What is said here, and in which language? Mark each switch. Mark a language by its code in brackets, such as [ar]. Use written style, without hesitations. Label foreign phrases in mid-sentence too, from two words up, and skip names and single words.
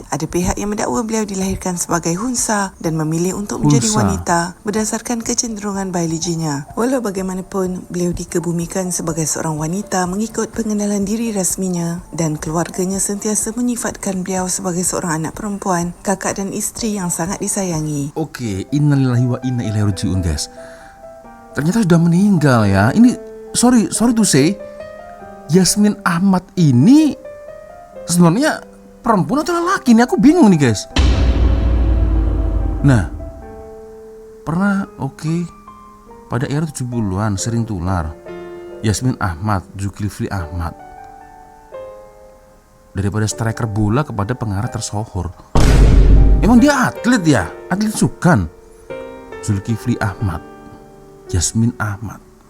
[ms] Ada pihak yang mendakwa beliau dilahirkan sebagai hunsa dan memilih untuk menjadi wanita berdasarkan kecenderungan biologinya. Walau bagaimanapun, beliau dikebumikan sebagai seorang wanita mengikut pengenalan diri rasminya dan keluarganya sentiasa menyifatkan beliau sebagai seorang anak perempuan, kakak dan isteri yang sangat disayangi. [id] Oke, [ar] innalillahi wa inna ilaihi raji'un [id] guys. Ternyata sudah meninggal ya. Ini [en] sorry to say, [id] Yasmin Ahmad ini sebenarnya perempuan atau lelaki nih? Aku bingung nih guys. [ms] Nah, pernah pada era 70-an sering tular Yasmin Ahmad, Zulkifli Ahmad. Daripada striker bola kepada pengarah tersohor. [id] Emang dia atlet ya? Atlet sukan. Zulkifli Ahmad, Yasmin Ahmad.